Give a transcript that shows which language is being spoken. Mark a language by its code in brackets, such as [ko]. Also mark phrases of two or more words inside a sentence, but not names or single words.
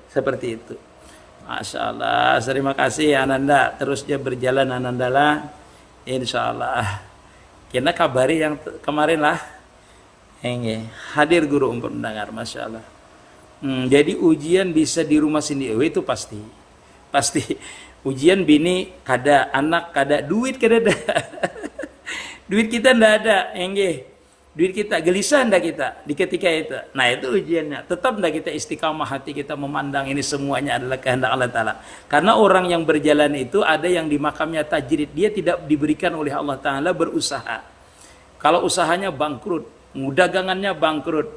[id] Seperti itu. [ar] Masya Allah. [id] Terima kasih Ananda. Terus dia berjalan Ananda lah. [ar] Insya Allah. [bjn] Kena kabari yang kemarin lah. Hadir guru untuk mendengar. [ar] Masya Allah. [bjn] Jadi ujian bisa di rumah sendiri itu pasti ujian bini kada, anak kada, duit kada ada. [id] Duit kita ndak ada, duit kita gelisah ndak kita di ketika itu. Nah itu ujiannya. Tetap ndak kita istiqamah hati kita memandang ini semuanya adalah kehendak Allah Ta'ala. Karena orang yang berjalan itu ada yang di makamnya tajrid, dia tidak diberikan oleh Allah Ta'ala berusaha. Kalau usahanya bangkrut, dagangannya bangkrut.